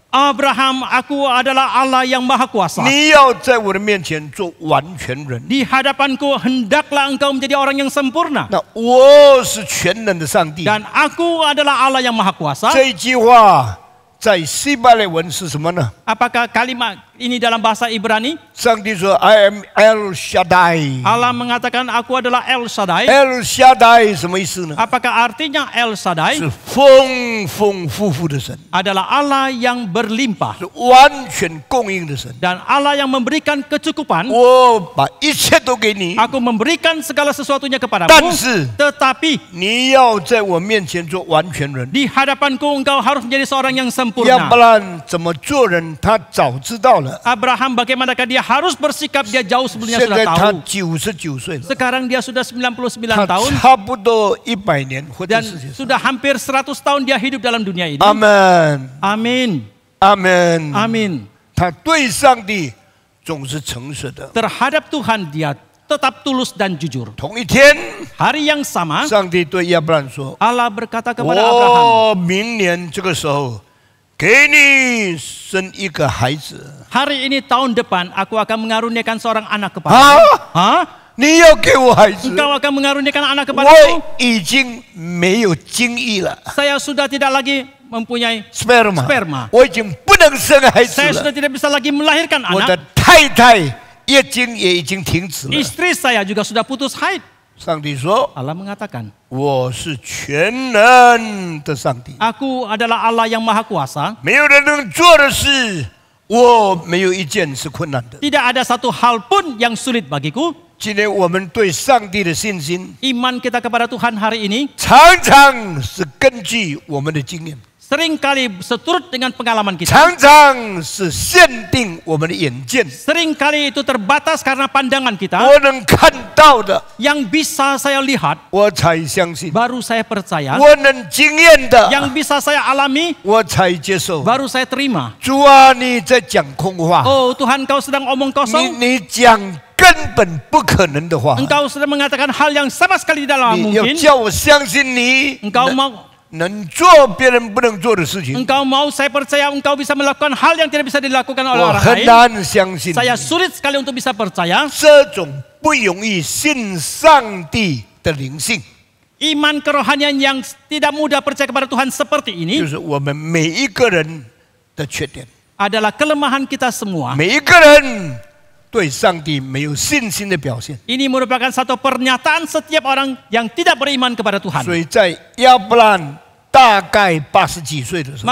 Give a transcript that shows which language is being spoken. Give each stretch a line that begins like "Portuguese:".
Indonesian: Abraham, aku adalah Allah yang maha kuasa.
Chinese: 你要在我的面前做完全人。
Indonesian: Di hadapanku hendaklah engkau menjadi orang yang sempurna.
Chinese: 那我是全能的上帝。
Indonesian: Dan aku adalah Allah yang maha kuasa.
Chinese: 这一句话在希伯来文是什么呢？
Indonesian: Apakah kalimat ini dalam bahasa Ibrani?
Chinese: 上帝说 ：
English: “I am El Shaddai。”
Indonesian: Allah mengatakan aku adalah El Shaddai.
Chinese: El Shaddai 什么意思呢？
Indonesian: Apakah artinya El Shaddai?
Chinese: 是丰丰富富的神，
Indonesian: Adalah Allah yang berlimpah
Chinese: 是完全供应的神。
Indonesian: dan Allah yang memberikan kecukupan.
Chinese: 我把一切都给你，
Indonesian: Aku memberikan segala sesuatunya
Chinese: 但
Indonesian: kepadamu.
Chinese: 是
Indonesian: Tetapi
Chinese: 你要在我面前做完全人，
Indonesian: di hadapanku engkau harus menjadi seorang yang sempurna.
Chinese: 不然怎么做人？他早知道了。
Indonesian: Abraham bagaimanakah dia harus bersikap, dia jauh sebelumnya
Chinese: 现
Indonesian: sudah
Chinese: 在他
Indonesian: tahu.
Chinese: 99岁了，
Indonesian: Sekarang dia sudah 99
Chinese: 他
Indonesian: tahun
Chinese: 差不多100年活在
Indonesian: dan
Chinese: 世界上。
Indonesian: sudah hampir 100 tahun dia hidup dalam dunia ini.
Chinese: 阿门，
Indonesian: Amin.
Chinese: 阿门，
Indonesian: Amin.
Chinese: 他对上帝总是诚实的。
Indonesian: Terhadap Tuhan dia tetap tulus dan jujur.
Chinese: 同一天，
Indonesian: Hari yang sama
Chinese: 上帝对亚伯兰说
Indonesian: Allah berkata kepada Abraham,
Chinese: 我明年这个时候给你生一个孩子。
Indonesian: hari ini tahun depan aku akan mengaruniakan seorang anak kepadamu. Hah?
Chinese: 你要给我孩子？
Indonesian: Engkau akan mengaruniakan anak
Chinese: 我
Indonesian: kepadamu?
Chinese: 已经没有精液了
Indonesian: Saya sudah tidak lagi mempunyai
Chinese: ，sperma， 我已经不能生孩子
Indonesian: Saya
Chinese: 了。
Indonesian: sudah tidak bisa lagi melahirkan
Chinese: 我的
Indonesian: anak.
Chinese: 太太月经也已经停止了。
Indonesian: Istri saya juga sudah putus haid.
Chinese: 上帝说
Indonesian: Allah mengatakan,
Chinese: 我是全能的上帝，
Indonesian: Aku adalah Allah yang maha kuasa.
Chinese: 没有人能做的事，我没有一件是困难的。
Indonesian: Tidak ada satu hal pun yang sulit bagiku.
Chinese: 今天我们对上帝的信心，
Indonesian: Iman kita kepada Tuhan hari ini
Chinese: 常常是根据我们的经验，
Indonesian: seringkali seturut dengan pengalaman kita.
Chinese: 常常是限定我们的眼见。
Indonesian: Seringkali itu terbatas karena pandangan kita.
Chinese: 我能看到的，
Indonesian: Yang bisa saya lihat,
Chinese: 我才相信；
Indonesian: baru saya percaya.
Chinese: 我能经验的，
Indonesian: Yang bisa saya alami,
Chinese: 我才接受。
Indonesian: baru saya terima.
Chinese: 主啊，你在讲空话，
Indonesian: Oh Tuhan, Kau sedang omong kosong.
Chinese: 你讲根本不可能的话，
Indonesian: Engkau sedang mengatakan hal yang sama sekali tidak
Chinese: 你要
Indonesian: mungkin.
Chinese: 叫我相信你
Indonesian: Engkau
Chinese: 能
Indonesian: mau
Chinese: 能做别人不能做的事情，
Indonesian: Engkau mau saya percaya engkau bisa melakukan hal yang tidak bisa dilakukan oleh
Chinese: 我
Indonesian: orang
Chinese: 很
Indonesian: lain.
Chinese: 难相信。
Indonesian: Saya sulit sekali untuk bisa percaya.
Chinese: 这种不容易信上帝的灵性，
Indonesian: Iman kerohanian yang tidak mudah percaya kepada Tuhan seperti
Chinese: 就
Indonesian: ini
Chinese: 是我们每一个人的缺点。
Indonesian: adalah kelemahan kita semua.
Chinese: 每一个人对上帝没有信心的表现。
Indonesian: Ini merupakan satu pernyataan setiap orang yang tidak beriman kepada
Chinese: 所
Indonesian: Tuhan.
Chinese: 以在亚伯兰大概80几岁的时候，